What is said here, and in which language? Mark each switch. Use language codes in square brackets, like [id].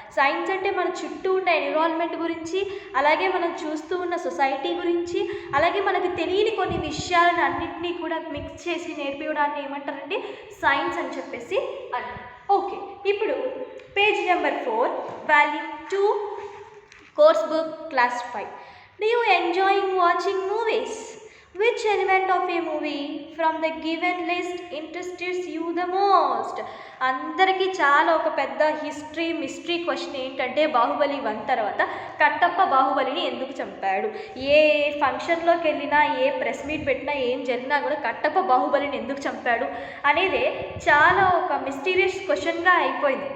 [te] Science అంటే మన చుట్టూ ఉన్న ఎన్విరాన్మెంట్ గురించి, అలాగే మనం చూస్తూ ఉన్న సొసైటీ గురించి, అలాగే మనకు తెలియని కొన్ని విషయాలను అన్నింటినీ కూడా మిక్స్ చేసి నేర్పించడాన్ని ఏమంటారంటే సైన్స్ అని చెప్పేసి అంటారు. [en] Okay, ఇప్పుడు page number 4, volume 2, course book, class 5. Do you enjoying watching movies? Which element of a movie from the given list interests you the most? [te] అందరికీ చాలా ఒక పెద్ద మిస్టరీ క్వశ్చన్ ఏంటంటే, బాహుబలి 1 తర్వాత కట్టప్ప బాహుబలిని ఎందుకు చంపాడు? ఏ ఫంక్షన్లోకి వెళ్ళినా, ఏ ప్రెస్ మీట్ పెట్టినా, ఏం జరిగినా కూడా కట్టప్ప బాహుబలిని ఎందుకు చంపాడు అనేదే చాలా ఒక మిస్టీరియస్ క్వశ్చన్గా అయిపోయింది.